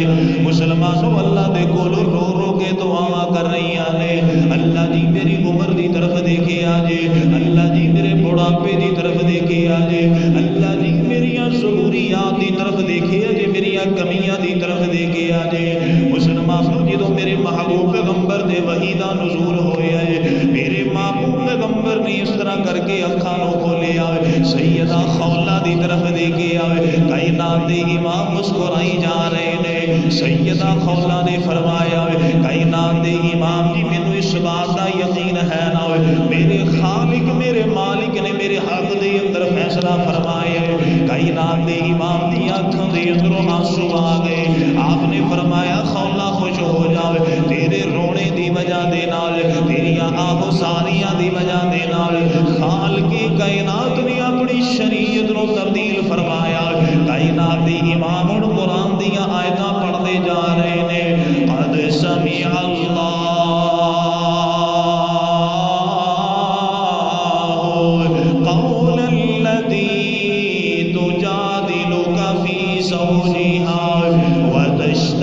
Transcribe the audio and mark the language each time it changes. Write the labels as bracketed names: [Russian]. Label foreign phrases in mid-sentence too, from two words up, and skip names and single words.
[Punjabi] مسلمانوں اللہ دے کولوں رو رو کے دعاواں کر رہی نے، اللہ جی میری عمر دی طرف دیکھے آجے، اللہ جی میرے بڑھاپے دی طرف دیکھے آجے، اللہ جی میریاں ضروریات دی طرف دیکھے آجے، میریاں کمیاں دی طرف دیکھے آجے۔ مسلمانوں جدوں میرے محبوب پیغمبر دے وحی دا نزول ہویا ہے، میرے محبوب پیغمبر نے اس طرح کر کے اکھاں نو کھولیا، سیدہ خولہ دی طرف دیکھے آئے، کائنات دے امام مسکرائی جا رہے نے، سیدہ خولہ نے فرمایا کائنات دے امام جی مینوں اس بات دا یقین ہے نا میرے خالق میرے مالک نے میرے حق دے اندر فیصلہ فرمایا ہے۔ کائنات دے امام دی آنکھوں دے اندروں آنسو آ گئے، آپ نے فرمایا خولہ خوش ہو جاوے، تیرے رونے دی وجہ دے نال تیریاں آہو ساریاں دی وجہ دے نال خالقی کائنات نے اپنی شریعت نو تبدیل فرمایا۔ کائنات دی امام ہن قرآن دیاں آیتاں پڑھتے جا رہے نے، [Arabic] قد سمع اللہ قول الذی تجادلک فی زوجہا وتشتکی